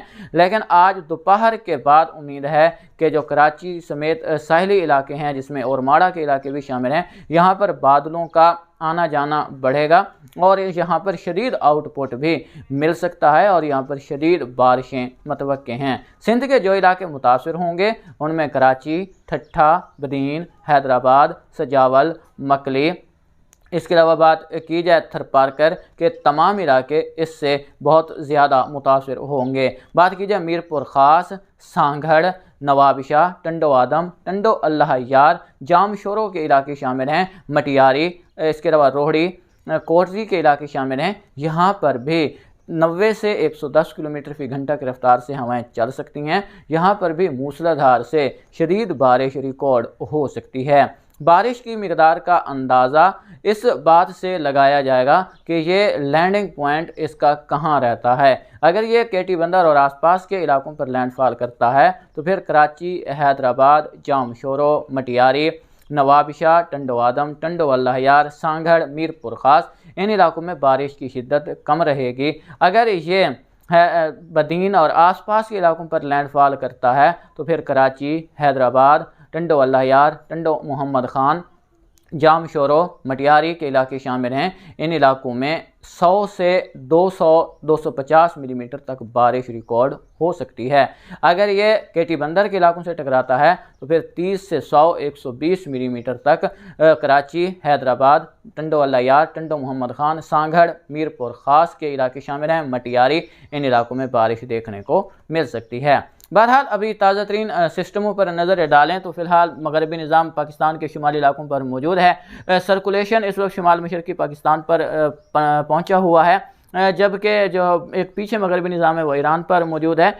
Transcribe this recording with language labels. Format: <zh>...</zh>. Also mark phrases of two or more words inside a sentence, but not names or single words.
<ur>لیکن آج دوپہر کے بعد امید ہے کہ جو کراچی سمیت ساحلی علاقے ہیں، جس میں اور ماڑا کے علاقے بھی شامل ہیں، یہاں پر بادلوں کا آنا جانا بڑھے گا اور یہاں پر شدید آؤٹ پٹ بھی مل سکتا ہے اور یہاں پر شدید بارشیں متوقع ہیں. سندھ کے جو علاقے متاثر ہوں گے ان میں کراچی، ٹھٹھہ, بدین، حیدرآباد، سجاول، مکلی, اس کے علاوہ بات کی جائے تھرپارکر کے تمام علاقے اس سے بہت زیادہ متاثر ہوں گے. بات کی جائے میرپور خاص، سانگھڑ، نوابشاہ، ٹنڈو آدم، ٹنڈو اللہ یار، جامشورو کے علاقے شامل ہیں، مٹیاری، اس کے علاوہ روہڑی، کوٹری کے علاقے شامل ہیں. یہاں پر بھی 90 سے 110 کلومیٹر فی گھنٹہ کی رفتار سے ہوائیں چل سکتی ہیں. یہاں پر بھی موسلادھار سے شدید بارش ریکارڈ ہو سکتی ہے. بارش کی مقدار کا اندازہ اس بات سے لگایا جائے گا کہ یہ لینڈنگ پوائنٹ اس کا کہاں رہتا ہے. اگر یہ کیٹی بندر اور آس پاس کے علاقوں پر لینڈفال کرتا ہے تو پھر کراچی، حیدرآباد، جامشورو، مٹیاری، نوابشاہ، ٹنڈو آدم، ٹنڈو اللہ یار، سانگھڑ، میرپور خاص، ان علاقوں میں بارش کی شدت کم رہے گی. اگر یہ بدین اور آس پاس کے علاقوں پر لینڈفال کرتا ہے تو پھر کراچی، حیدرآباد، ٹنڈو اللہ یار، ٹنڈو محمد خان، جامشورو، مٹیاری کے علاقے شامل ہیں. ان علاقوں میں 100 سے 200-250 ملی میٹر تک بارش ریکارڈ ہو سکتی ہے. اگر یہ کیٹی بندر کے علاقوں سے ٹکراتا ہے تو پھر 30 سے 100-120 ملی میٹر تک کراچی، حیدرآباد، ٹنڈو اللہ یار، ٹنڈو محمد خان، سانگھڑ، میرپور خاص کے علاقے شامل ہیں، مٹیاری، ان علاقوں میں بارش دیکھنے کو مل سکتی ہے. بہرحال ابھی تازہ ترین سسٹموں پر نظر ڈالیں تو فی الحال مغربی نظام پاکستان کے شمالی علاقوں پر موجود ہے. سرکولیشن اس وقت شمال مشرقی پاکستان پر پہنچا ہوا ہے، جبکہ جو ایک پیچھے مغربی نظام ہے وہ ایران پر موجود ہے.</ur>